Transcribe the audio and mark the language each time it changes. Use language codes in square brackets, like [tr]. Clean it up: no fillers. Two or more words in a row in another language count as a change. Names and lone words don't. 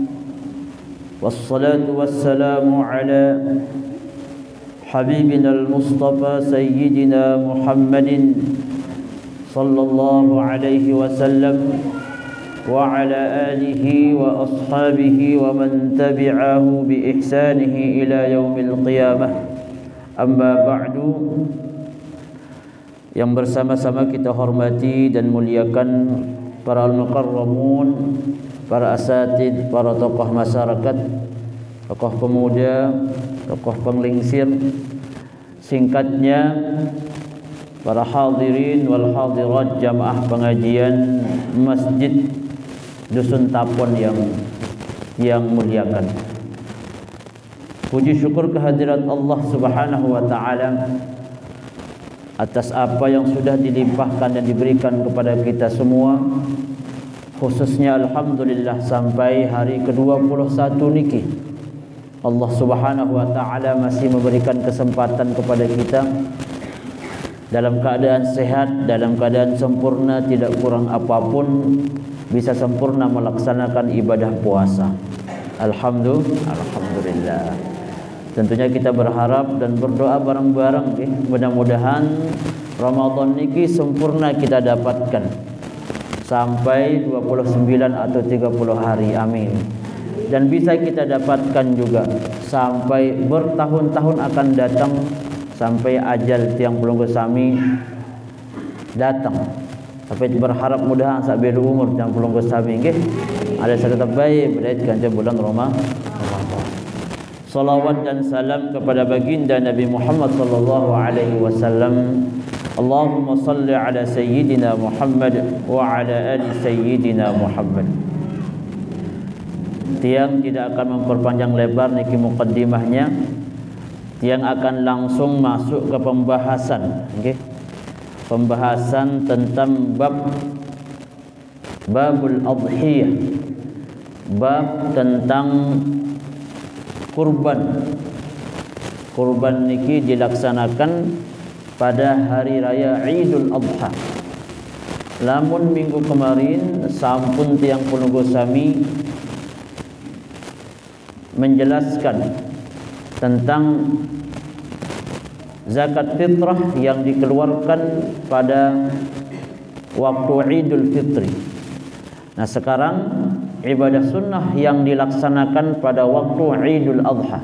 [ar] والصلاة والسلام على حبيبنا المصطفى سيدنا محمد صلى الله عليه وسلم وعلى آله وأصحابه ومن تبعه بإحسانه إلى يوم القيامة. أما بعد, [id] yang bersama-sama kita hormati dan muliakan para al-mukarramun, para asatid, para tokoh masyarakat, tokoh pemuda, tokoh penglingsir, singkatnya para [ar] الحاضرين والحاضرات [id] jamaah pengajian Masjid Dusun Tapon yang muliakan. Puji syukur kehadirat Allah [ar] سبحانه وتعالى [id] atas apa yang sudah dilimpahkan dan diberikan kepada kita semua, khususnya alhamdulillah sampai hari ke-21 niki Allah [ar] سبحانه وتعالى [id] masih memberikan kesempatan kepada kita dalam keadaan sehat, dalam keadaan sempurna, tidak kurang apapun, bisa sempurna melaksanakan ibadah puasa. Alhamdulillah. Tentunya kita berharap dan berdoa bareng-bareng, mudah-mudahan Ramadan niki sempurna kita dapatkan sampai 29 atau 30 hari. Amin. Dan bisa kita dapatkan juga sampai bertahun-tahun akan datang, sampai ajal [sas] tiang pelunggu sami [id] datang. Tapi berharap mudahan sampai umur [sas] tiang pelunggu sami nggih [id] ada serta baik berkaitan dengan bulan Ramadan. Salawat dan salam kepada baginda Nabi Muhammad [ar] صلى الله عليه وسلم. اللهم صل على سيدنا محمد وعلى آل سيدنا محمد. [id] Tiang tidak akan memperpanjang lebar niki mukaddimahnya. Tiang akan langsung masuk ke pembahasan, okay? Pembahasan tentang [ar] باب الأضحية, [id] bab tentang kurban. Kurban niki dilaksanakan pada hari raya Idul Adha. Lamun minggu kemarin sampun [sas] tiang penunggu sami [id] menjelaskan tentang zakat fitrah yang dikeluarkan pada waktu Idul Fitri. Nah, sekarang ibadah sunnah yang dilaksanakan pada waktu Idul Adha.